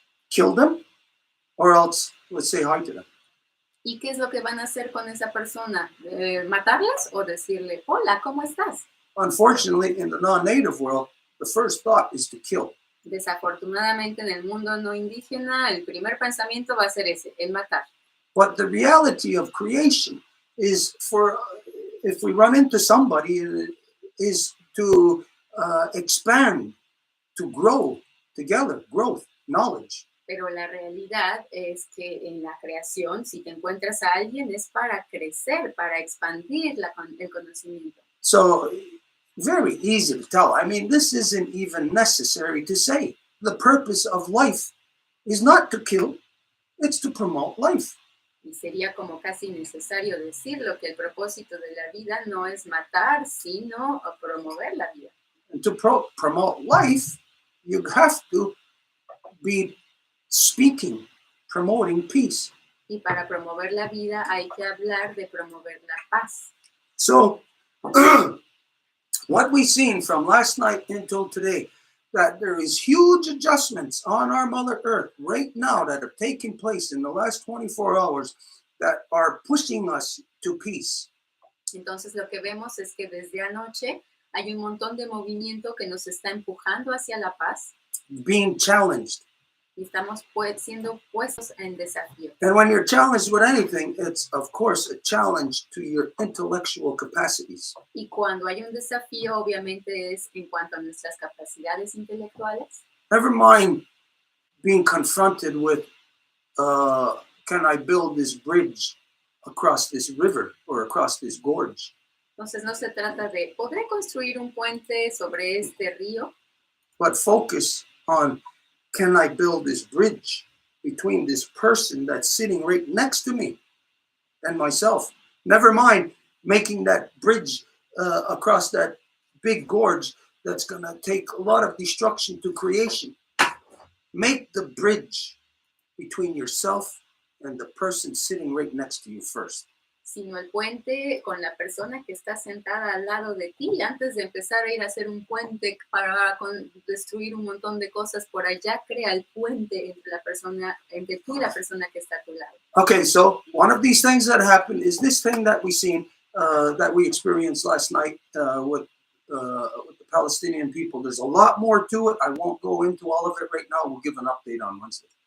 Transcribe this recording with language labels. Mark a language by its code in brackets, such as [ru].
[en] Kill them, or else let's say hi to them. [es] ¿Y qué es lo que van a hacer con esa persona? ¿Matarlas o decirle, hola, ¿cómo estás? [en] Unfortunately, in the non-native world, the first thought is to kill. [es] Desafortunadamente, en el mundo no indígena, el primer pensamiento va a ser ese, el matar. [en] But the reality of creation is if we run into somebody, is to expand, to grow together, growth, knowledge. [es] Pero la realidad es que en la creación, si te encuentras a alguien, es para crecer, para expandir el conocimiento. [en] So, very easy to tell. I mean, this isn't even necessary to say. The purpose of life is not to kill, it's to promote life. [es] Y sería como casi necesario decirlo, que el propósito de la vida no es matar, sino promover la vida. [en] And to promote life, you have to be speaking, promoting peace. [es] Y para promover la vida hay que hablar de promover la paz. [en] So, what we've seen from last night until today, that there is huge adjustments on our Mother Earth right now that are taking place in the last 24 hours that are pushing us to peace. [es] Entonces lo que vemos es que desde anoche hay un montón de movimiento que nos está empujando hacia la paz. [en] Being challenged. [es] Y estamos siendo puestos en desafío. [en] And when you're challenged with anything, it's of course a challenge to your intellectual capacities. [es] Y cuando hay un desafío, obviamente es en cuanto a nuestras capacidades intelectuales. [en] Never mind being confronted with, can I build this bridge across this river or across this gorge? [es] Entonces no se trata de, ¿podré construir un puente sobre este río? [en] But focus on, can I build this bridge between this person that's sitting right next to me and myself? Never mind making that bridge across that big gorge that's going to take a lot of destruction to creation. Make the bridge between yourself and the person sitting right next to you first. [es] Sino el puente con la persona que está sentada al lado de ti, antes de empezar a ir a hacer un puente para destruir un montón de cosas por allá, crea el puente entre tú y la persona que está a tu lado. [en] Okay, so one of these things that happened is this thing that we seen, that we experienced last night with the Palestinian people. There's a lot more to it. I won't go into all of it right now. We'll give an update on Wednesday.